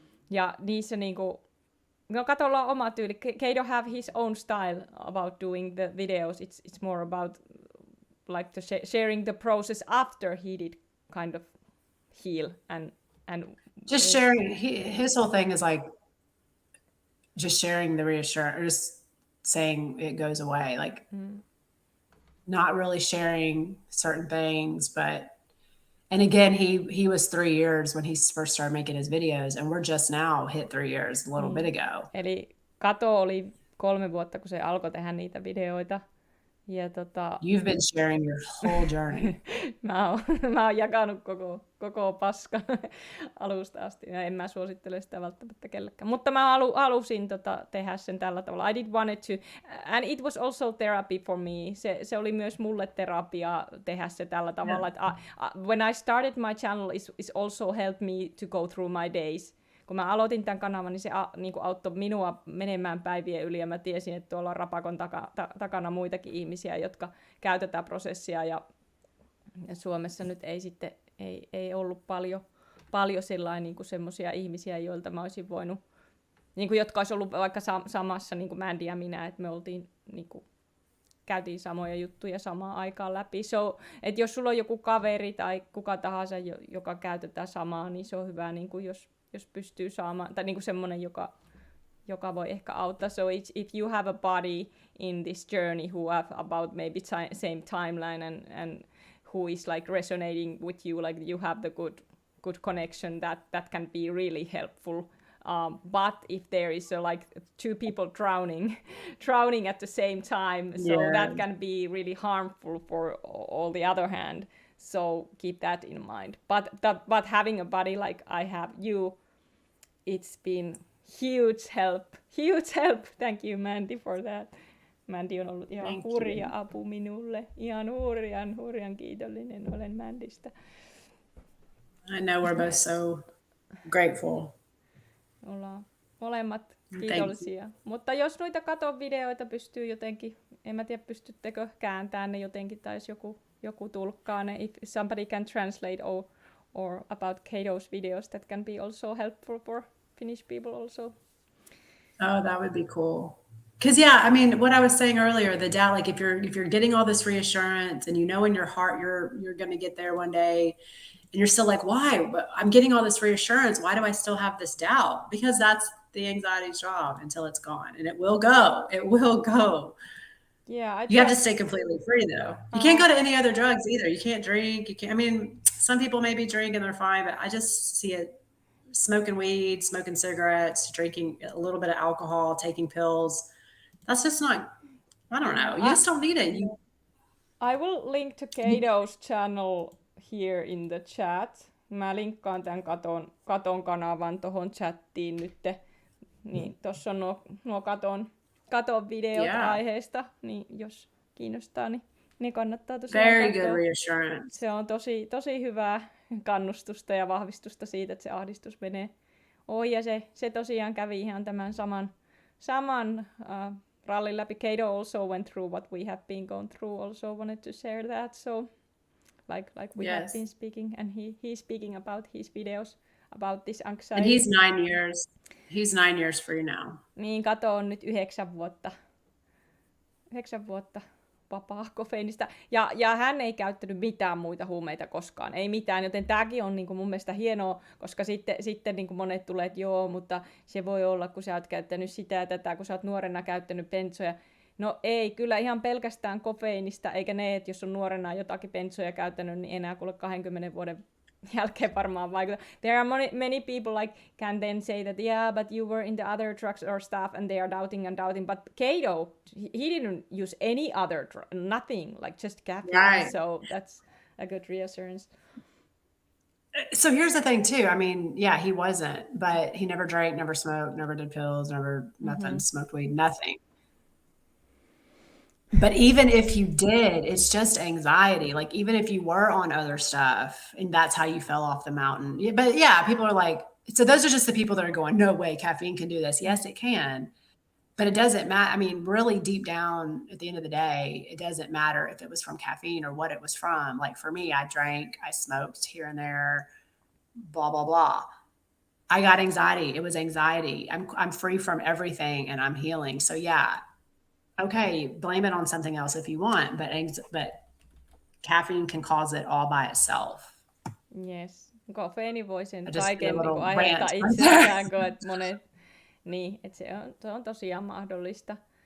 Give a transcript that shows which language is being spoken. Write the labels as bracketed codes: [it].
[fi] Ja niissä niinku, no Katolla on oma tyyli. [en] Cato have his own style about doing the videos. It's more about like the sharing the process after he did kind of heal and just sharing. His whole thing is like just sharing the reassurance, or just saying it goes away. Like not really sharing certain things, but. And again, he was 3 years when he first started making his videos, and we're just now hit 3 years a little bit ago. [fi] Eli Kato oli 3 vuotta, kun se alkoi tehdä niitä videoita. Ja [en] You've been sharing your whole journey. [fi] mä oon jakanut koko paskan alusta asti. Ja en mä suosittele sitä välttämättä kellekään. Mutta mä halusin tehdä sen tällä tavalla. [en] I did wanted to. And it was also therapy for me. [fi] Se oli myös mulle terapia tehdä se tällä tavalla. [en] Yeah. When I started my channel, it also helped me to go through my days. [fi] Kun mä aloitin tämän kanavan, niin se niin kuin auttoi minua menemään päivien yli, ja mä tiesin, että tuolla on rapakon takana muitakin ihmisiä, jotka käytetään prosessia, ja Suomessa nyt ei ollut paljon sellainen niin kuin semmoisia ihmisiä, joilta mä olisin voinut, niin kuin, jotka olisi ollut vaikka samassa, niin kuin Mandy ja minä, että me oltiin, niin kuin, käytiin samoja juttuja samaan aikaan läpi. So, että jos sulla on joku kaveri tai kuka tahansa, joka käytetään samaa, niin se on hyvä, niin kuin jos pystyy saamaan, tai niinku semmoinen, joka voi ehkä auttaa. [en] So if you have a body in this journey who have about maybe same timeline and who is like resonating with you, like you have the good connection, that can be really helpful. But if there is like two people drowning at the same time, so that can be really harmful for all the other hand. So keep that in mind. But having a buddy like I have you, it's been huge help. Thank you, Mandy, for that. [fi] Mandy on ollut ihan hurja apu minulle. Ihan hurjan kiitollinen olen Mandystä. [en] I know we're both so grateful. [fi] Ollaan molemmat kiitollisia. Mutta jos noita katon videoita pystyy jotenkin, en mä tiedä pystyttekö kääntämään ne jotenkin, tai jos joku tulkkaa ne, [en] if somebody can translate or about Kato's videos, that can be also helpful for Finnish people also. Oh, that would be cool. Because yeah, I mean, what I was saying earlier, the doubt, like if you're getting all this reassurance and you know in your heart you're going to get there one day, and you're still like, why? But I'm getting all this reassurance. Why do I still have this doubt? Because that's the anxiety's job until it's gone, and it will go. It will go. Yeah, you have to stay completely free though. You can't go to any other drugs either. You can't drink. You can't. I mean, some people maybe drink and they're fine, but I just see it: smoking weed, smoking cigarettes, drinking a little bit of alcohol, taking pills. That's just not. I don't know. You just don't need it. I will link to Kato's channel here in the chat. [fi] Mä linkkaan tämän katon kanavan tohon chattiin nyt. Niin tossa on nuo katon videot aiheesta, niin jos kiinnostaa, niin ne kannattaa tosiaan Very good reassurance. Se on tosi hyvää kannustusta ja vahvistusta siitä, että se ahdistus menee ohi. Ja se tosiaan kävi ihan tämän saman rallin läpi. [en] Cato also went through what we have been going through. Also wanted to share that. So like we have been speaking, and he's speaking about his videos about this anxiety. And he's 9 years. He's 9 years free now. [fi] Niin, Kato on nyt 9 vuotta vapaa kofeiinista. Ja hän ei käyttänyt mitään muita huumeita koskaan. Ei mitään, joten tämäkin on niin mun mielestä hienoa, koska sitten niin monet tulee, että joo, mutta se voi olla, kun sä oot käyttänyt sitä ja tätä, kun sä oot nuorena käyttänyt bensoja. No ei, kyllä ihan pelkästään kofeiinista, eikä ne, että jos on nuorena jotakin bensoja käyttänyt, niin enää kuule 20 vuoden jälkeen varmaan vaikuta. [en] There are many people like can then say that yeah, but you were in the other drugs or stuff and they are doubting, but Cato, he didn't use any other nothing, like just caffeine. Right. So that's a good reassurance. So here's the thing too. I mean, yeah, he wasn't, but he never drank, never smoked, never did pills, nothing, smoked weed, nothing. But even if you did, it's just anxiety. Like even if you were on other stuff and that's how you fell off the mountain. Yeah, but yeah, people are like, so those are just the people that are going, no way, caffeine can do this. Yes, it can, but it doesn't matter. I mean, really deep down at the end of the day, it doesn't matter if it was from caffeine or what it was from. Like for me, I drank, I smoked here and there, blah, blah, blah. I got anxiety. It was anxiety. I'm free from everything and I'm healing. So yeah. Okay, blame it on something else if you want, but caffeine can cause it all by itself. [fi] Yes, kofeiini voi sen kaiken aiheuttaa itsessään, kun monet, niin, että se on tosiaan mahdollista.